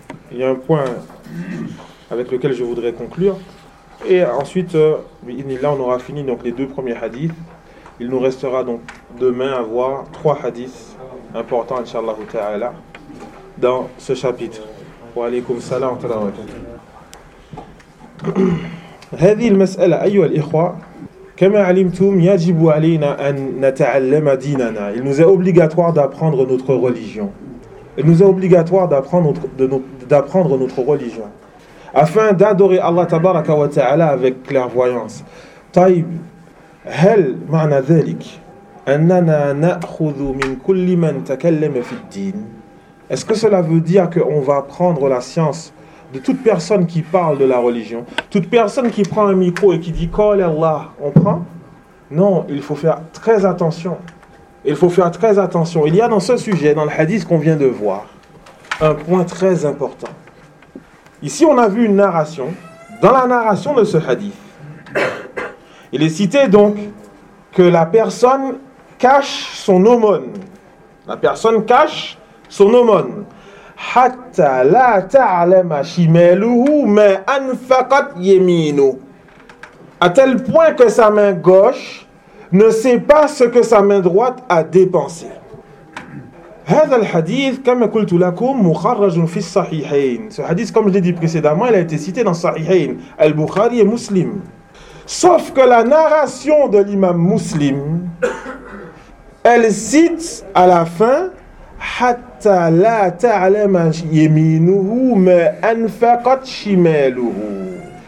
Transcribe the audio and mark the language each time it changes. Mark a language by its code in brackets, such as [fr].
[fr] Il y a un point avec lequel je voudrais conclure. Et ensuite, là, on aura fini donc les 2 premiers hadiths. Il nous restera donc demain à voir 3 hadiths. Important, inshallah ta'ala, dans ce chapitre. Wa alaykoum salam wa rahmatullah. [ar] هذه المساله ايها الاخوه كما علمتم يجب علينا ان نتعلم ديننا. [fr] Il nous est obligatoire d'apprendre notre religion. il nous est obligatoire d'apprendre notre religion afin d'adorer Allah tabaraka wa ta'ala avec clairvoyance. [ar] طيب هل معنى ذلك اننا ناخذ من كل من تكلم في الدين. [fr] Est-ce que cela veut dire qu'on va prendre la science de toute personne qui parle de la religion, toute personne qui prend un micro et qui dit « Call Allah », on prend ? Non, il faut faire très attention. Il faut faire très attention. Il y a dans ce sujet, dans le hadith qu'on vient de voir, un point très important. Ici, on a vu une narration. Dans la narration de ce hadith, il est cité donc que la personne cache son aumône. La personne cache son aumône. [ar] حَتَّى لَا تَعْلَمَ شِمَالُهُ مَا أَنْفَقَتْ يَمِينُهُ. [fr] À tel point que sa main gauche ne sait pas ce que sa main droite a dépensé. [ar] هذا الحديث كما قلت لكم مخرج في الصحيحين. [fr] Ce hadith, comme je l'ai dit précédemment, il a été cité dans Sahihain, Al-Bukhari et Muslim. Sauf que la narration de l'imam Muslim, elle cite à la fin [ar] حَتَّى لَا تَعْلَمَ يَمِينُهُ مَا أَنْفَقَتْ شِمَالُهُ.